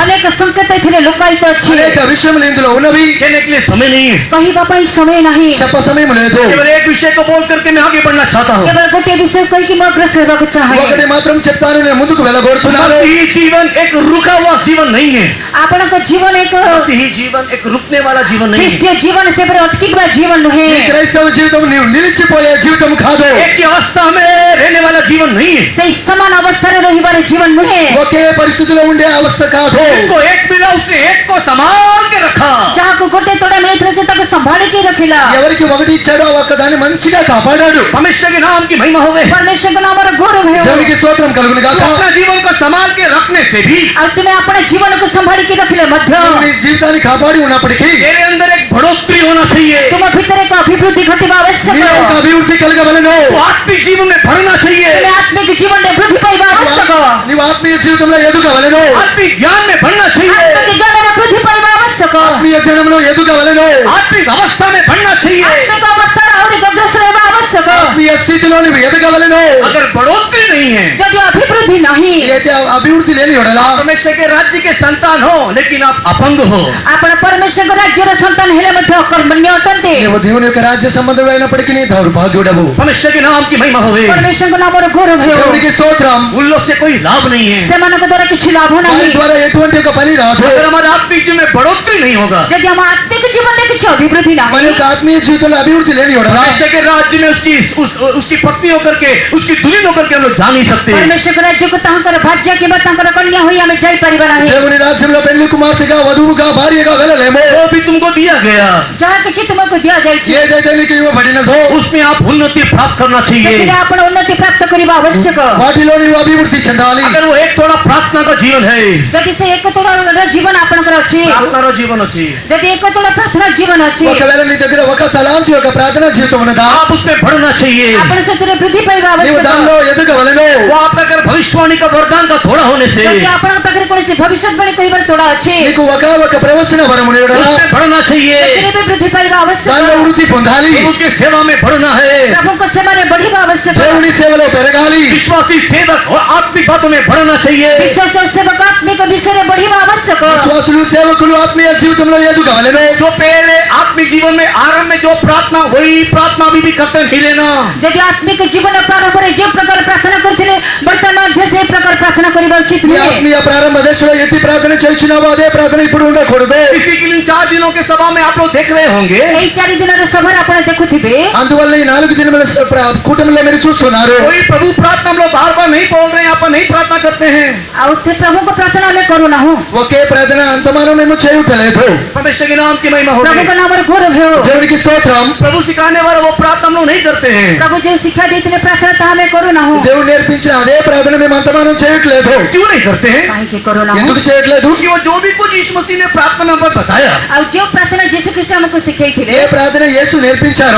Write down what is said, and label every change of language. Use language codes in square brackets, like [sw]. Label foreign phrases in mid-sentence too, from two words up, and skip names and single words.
[or] ଅନେକ ସଂକେତ ଏଥିରେ ଲୁକାୟିତ ଅଛି। [te] అనేక విషయములు ఇందులో ఉన్నవి. [hi] कहने के लिए समय नहीं है। [or] କହିବା ପାଇଁ ସମୟ ନାହିଁ। [te] చెప్ప సమయం లేదు. [hi] केवल एक विषय को बोल करके मैं आगे बढ़ना चाहता हूँ। [or] କେବଳ ଗୋଟିଏ ବିଷୟ କହିକି ମୁଁ ଅଗ୍ରସର ହେବାକୁ ଚାହେଁ। [te] ఒకటి మాత్రం చెప్తాను, నేను ముందుకు వెళ్ళగోరుతున్నాను. [hi] मसीही जीवन एक रुका हुआ जीवन नहीं है। [or] ଆପଣଙ୍କ ଜୀବନ ଏକ [hi] मसीही जीवन एक रुकने वाला जीवन नहीं है। [or] ଖ୍ରୀଷ୍ଟୀୟ ଜୀବନ ସେପରି ଅଟକିବା ଜୀବନ ନୁହେଁ। [te] ఈ క్రైస్తవ జీవితం నీవు నిలిచిపోయే జీవితం కాదు. [hi] एक ही अवस्था में रहने वाला जीवन नहीं है। [or] ସେଇ ସମାନ ଅବସ୍ଥାରେ ରହିବାର ଜୀବନ ନୁହେଁ। [te] ఒకే పరిస్థితిలో ఉండే అవస్థ కాదు. [hi] जिनको एक मिला उसने एक को संभाल के रखा। [or] ଯାହାକୁ ଗୋଟେ ତୋଡ଼ା ମିଳିଥିଲା ସେ ତାକୁ ସମ୍ଭାଳିକି ରଖିଲା। [te] ఎవరికి ఒకటి ఇచ్చాడో ఆ ఒక్క దాన్ని మంచిగా కాపాడాడు. [hi] परमेश्वर के नाम की महिमा होवे। [or] ପରମେଶ୍ୱରଙ୍କ ନାମର ଗୌରବ ହେଉ। [te] దేవునికి స్తోత్రం కలుగును గాక. [hi] तू अपना जीवन को संभाल के रखने से भी [or] ଆଉ ତୁମେ ଆପଣ ଜୀବନକୁ ସମ୍ଭାଳିକି ରଖିଲେ ମଧ୍ୟ [te] నీవు నీ జీవితాన్ని కాపాడి ఉన్నప్పటికీ [hi] तेरे अंदर एक बढ़ोतरी होना चाहिए। [or] ତୁମ ଭିତରେ ଏକ ଅଭିବୃଦ୍ଧି ଘଟିବା ଆବଶ୍ୟକ। [te] నీలో ఒక అభివృద్ధి కలగవలెను. [hi] तू आत्मिक जीवन में बढ़ना चाहिए। [or] ତୁମେ ଆତ୍ମିକ ଜୀବନରେ ବୃଦ୍ଧି ପାଇବା ଆବଶ୍ୟକ। [te] నీవు ఆత్మీయ జీవితంలో ఎదుగవలెను. [hi] आत्मिक ज्ञान में बढ़ना चाहिए। [or] ଆତ୍ମିକ ଜ୍ଞାନରେ ବୃଦ୍ଧି ପାଇବା ଆବଶ୍ୟକ। [te] ఆత్మీయ జనంలో ఎదుగవలెను. [hi] आत्मिक अवस्था में बढ़ना चाहिए। [or] ଆତ୍ମିକ ଅବସ୍ଥାରେ ଆହୁରି ଅଗ୍ରସର ହେବା ଆବଶ୍ୟକ। [te] ఆత్మీయ స్థితిలో నీవు ఎదగవలెను. [hi] अगर बढ़ोतरी नहीं है, [or] ଯଦି ଅଭିବୃଦ୍ଧି ନାହିଁ, [te] అయితే అభివృద్ధి లేని ఎడల [hi] परमेश्वर के राज्य के संतान हो लेकिन आप अपंग हो, [or] ଆପଣ ପରମେଶ୍ୱରଙ୍କ ରାଜ୍ୟର ସନ୍ତାନ ହେଲେ ମଧ୍ୟ ଅକର୍ମଣ୍ୟ ଅଟନ୍ତି। [te] నీవు దేవుని యొక్క రాజ్య సంబంధుడు అయినప్పటికీ నీ దౌర్భాగ్యుడవు. [hi] परमेश्वर के नाम की महिमा होवे। [or] ପରମେଶ୍ୱରଙ୍କ ନାମର ଗୌରବ ହେଉ। [te] దేవునికి స్తోత్రం. [hi] उन लोग से कोई लाभ नहीं है। [or] ସେମାନଙ୍କ ଦ୍ୱାରା କିଛି ଲାଭ [te] వారి [or] ନାହିଁ। [te] ద్వారా ఎటువంటి ఒక పని రాదు. [hi] अगर हमारे आत्मिक जीवन में बढ़ोतरी नहीं होगा, [or] ଯଦି ଆମ ଆତ୍ମିକ ଜୀବନରେ କିଛି ଅଭିବୃଦ୍ଧି [te] మన [or] ନାହିଁ, [te] యొక్క ఆత్మీయ జీవితంలో అభివృద్ధి లేని ఎడల [hi] परमेश्वर के राज्य में उसकी पत्नी होकर के, उसकी दुल्हन होकर के हम लोग जा नहीं सकते। [or] ପରମେଶ୍ୱରଙ୍କ ରାଜ୍ୟକୁ ତାଙ୍କର ଭାର୍ଯ୍ୟା କିମ୍ବା ତାଙ୍କର କନ୍ୟା ହୋଇ ଆମେ ଯାଇପାରିବା ନାହିଁ। [te] దేవుని రాజ్యంలో పెళ్లి కుమార్తెగా వధువుగా భార్యగా వెళ్ళలేము. [hi] वो भी तुमको दिया गया, [or] ଯାହା କିଛି ତୁମକୁ ଦିଆଯାଇଛି [te] ఏదైతే నీకు ఇవ్వబడినదో [hi] उसमें आप उन्नति प्राप्त करना चाहिए। [or] ସେଥିରେ ଆପଣ ଉନ୍ନତି ପ୍ରାପ୍ତ କରିବା ଆବଶ୍ୟକ। [te] వాటిలో నీవు అభివృద్ధి చెందాలి. [hi] अगर वो एक थोड़ा प्रार्थना का जीवन है, [or] ଯଦି ସେ ଏକ ତୋଳାର ଜୀବନ ଆପଣଙ୍କର ଅଛି, [hi] प्रार्थना का जीवन अच्छी, [or] ଯଦି ଏକ ତୋଳା ପ୍ରାର୍ଥନା ଜୀବନ ଅଛି, [te] ఒకవేళ నీ దగ్గర ఒక తలాంతి యొక్క ప్రార్థన జీవితం ఉన్నదా, [hi] आप उसमें बढ़ना चाहिए। [or] ଆପଣ ସେଥିରେ ବୃଦ୍ଧି ପାଇବା [te] నీవు [or] ଆବଶ୍ୟକ। [te] దానిలో ఎదగవలెను. [hi] वो आपका अगर भविष्यवाणी का वरदान का थोड़ा होने से [or] ଯଦି ଆପଣଙ୍କ ପାଖରେ କୌଣସି ଭବିଷ୍ୟତବାଣୀ କହିବାର ତୋଡ଼ା ଅଛି, [te] నీకు ఒక ప్రవచన వరము ఎడల [hi] उसमें बढ़ना चाहिए। [or] ସେଥିରେ ବି ବୃଦ୍ଧି ପାଇବା ଆବଶ୍ୟକ। [te] దానిలో వృద్ధి పొందాలి. [hi] प्रभु की सेवा में बढ़ना है। [or] ପ୍ରଭୁଙ୍କ ସେବାରେ ବଢିବା ଆବଶ୍ୟକ। [te] దేవుని సేవలో పెరగాలి. [hi] विश्वासी सेवक और आत्मिक बातों में बढ़ना चाहिए। [or] ବିଶ୍ୱାସ ଓ ସେବକ ଆତ୍ମିକ ବିଷୟରେ ବଢିବା ଆବଶ୍ୟକ। [te] విశ్వాసులు సేవకులు ఆత్మీయ జీవితంలో ఎదుగవలెను. [hi] जो पहले आत्मिक जीवन में आरंभ में जो प्रार्थना, वही प्रार्थना अभी भी करते नहीं लेना। [or] ଯଦି ଆତ୍ମିକ ଜୀବନ ପ୍ରାରମ୍ଭରେ ଯେଉଁ ପ୍ରକାର ପ୍ରାର୍ଥନା କରିଥିଲେ ବର୍ତ୍ତମାନ ମଧ୍ୟ ସେହି ପ୍ରକାର ପ୍ରାର୍ଥନା କରିବା ଉଚିତ [te] నీ [or] ନୁହେଁ। [te] ఆత్మీయ ప్రారంభ దశలో ఎట్టి ప్రార్థన చేస్తున్నావో అదే ప్రార్థన ఇప్పుడు ఉండకూడదు. [hi] इसी के लिए 4 दिनों के सभा में आप लोग देख रहे होंगे, [or] ଏହି 4 ଦିନର ସଭାରେ ଆପଣ ଦେଖୁଥିବେ, [te] అందువల్ల ఈ 4 దినముల కూటమిలో మీరు చూస్తున్నారు. [hi] वही प्रभु प्रार्थना हम लोग बार बार नहीं बोल रहे हैं, आप नहीं प्रार्थना करते हैं। [or] ଆଉ ସେ प्रभुଙ୍କ ପ୍ରାର୍ଥନା ଆମେ କରୁନାହୁଁ। [te] ఒకే ప్రార్థన అంతమానం మేము చేయటలేదు. [hi] परमेश्वर के नाम की महिमा हो। [or] ପ୍ରଭୁଙ୍କ ନାମରେ ଗୌରବ ହେଉ। [te] దేవునికి స్తోత్రం. [hi] प्रभु सिखाने वाला वो प्रार्थना हम लोग नहीं करते हैं। [or] ପ୍ରଭୁ ଯେଉଁ ଶିକ୍ଷା ଦେଇଥିଲେ ପ୍ରାର୍ଥନା ତାହା ଆମେ କରୁନାହୁଁ। [te] దేవుడు నేర్పించిన అదే ప్రార్థన మేము అంతమానం చేయట్లేదు. [hi] क्यों नहीं करते हैं? [or] କାହିଁକି କରୁନାହୁଁ? [te] ఎందుకు చేయట్లేదు? [hi] क्योंकि वो जो भी कुछ यीशु मसीह ने प्रार्थना पर बताया, [or] ଆଉ ଯେଉଁ ପ୍ରାର୍ଥନା ଯୀଶୁ ଖ୍ରୀଷ୍ଟ ଆମକୁ ଶିଖେଇଥିଲେ, [te] ఏ ప్రార్థన యేసు నేర్పించారో